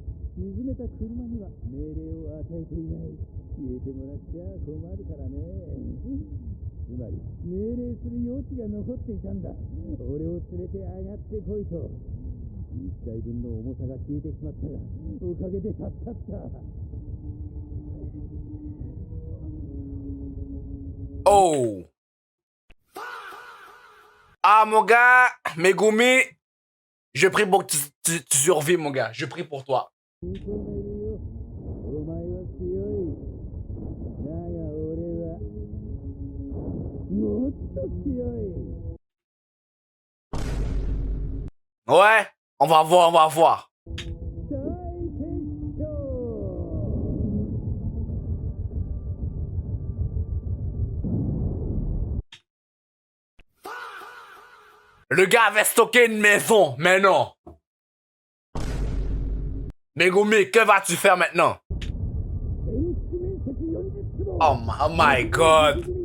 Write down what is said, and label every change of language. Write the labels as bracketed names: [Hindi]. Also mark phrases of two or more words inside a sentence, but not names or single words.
[Japanese] 沈めた車には命令を与えていない。消えてもらっちゃ困るからね。つまり、命令する余地が残っていたんだ。俺を連れて上がってこいと。1体分の重さが消えてしまったが、おかげで助かった。 Oh! [French] Ah, mon gars, Megumi, je prie pour que tu survives, mon gars. Je prie pour toi. [Japanese] 認めるよ。お前は強い。だが俺はもっと強い。 [French] Ouais, on va voir, on va voir. [Japanese] 大決勝。 [French] Le gars avait stocké une maison, mais non. Megumi, que vas-tu faire maintenant? [English] Oh my god.